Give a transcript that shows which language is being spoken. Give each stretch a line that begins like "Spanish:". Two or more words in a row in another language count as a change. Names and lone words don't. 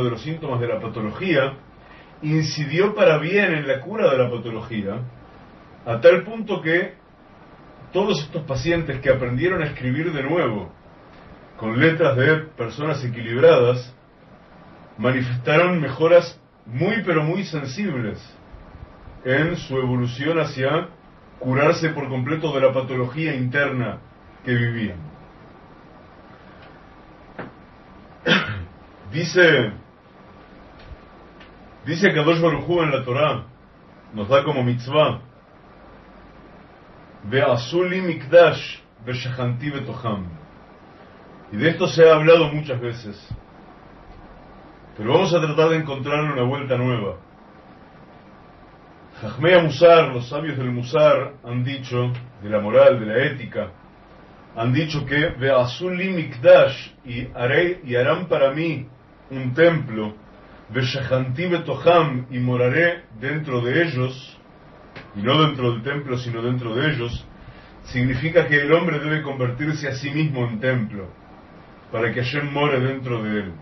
Spanish: de los síntomas de la patología, incidió para bien en la cura de la patología, a tal punto que todos estos pacientes que aprendieron a escribir de nuevo con letras de personas equilibradas, manifestaron mejoras muy pero muy sensibles en su evolución hacia curarse por completo de la patología interna que vivían. Dice
Hebrew: קדוש ברוך הוא
Spanish: en la Torá, nos da como mitzvah,
Hebrew: ועשו לי מקדש ושכנתי בתוכם.
Spanish: Y de esto se ha hablado muchas veces, pero vamos a tratar de encontrarle una vuelta nueva.
Hebrew: חכמי מוסר,
Spanish: los sabios del Musar, han dicho, de la moral, de la ética, han dicho que
Hebrew: ועשו לי מקדש,
Spanish: y harán para mí un templo,
Hebrew: ושכנתי בתוכם,
Spanish: y moraré dentro de ellos, y no dentro del templo sino dentro de ellos, significa que el hombre debe convertirse a sí mismo en templo para que Hashem more dentro de él.